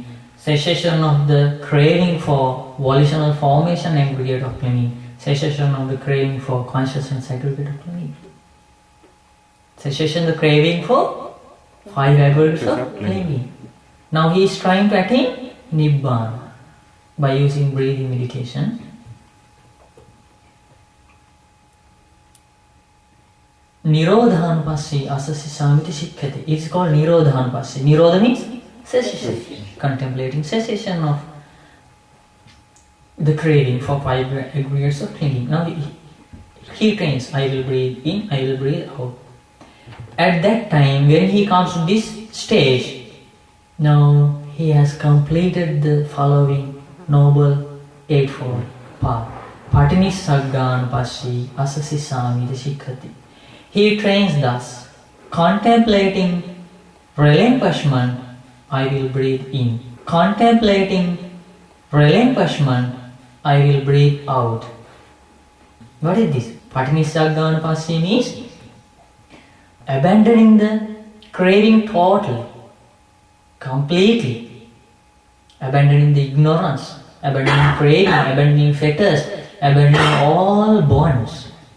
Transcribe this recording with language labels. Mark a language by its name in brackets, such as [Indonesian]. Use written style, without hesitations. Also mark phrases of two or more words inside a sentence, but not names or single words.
[English] Cessation of the craving for volitional formation aggregate of clinging. Cessation of the craving for consciousness aggregate of clinging. Cessation the craving for 5 aggregates of clinging. Now he is trying to attain Nibbana by using breathing meditation. [Pali] Nirodhanupassi asasi samiti shikkati. [English] It is called Nirodhanupassi. Nirodha means cessation. Contemplating cessation of the craving for 5 aggregates of clinging. Now he trains, I will breathe in, I will breathe out. At that time, when he comes to this stage, now he has completed the following noble eightfold path. [Pali] Patinissagganupassi asasi samiti shikkati. [English] He trains thus, contemplating relinquishment, I will breathe in. Contemplating relinquishment, I will breathe out. What is this? Patinissagganupassi means abandoning the craving totally, completely, abandoning the ignorance, abandoning craving, abandoning fetters, abandoning all bonds.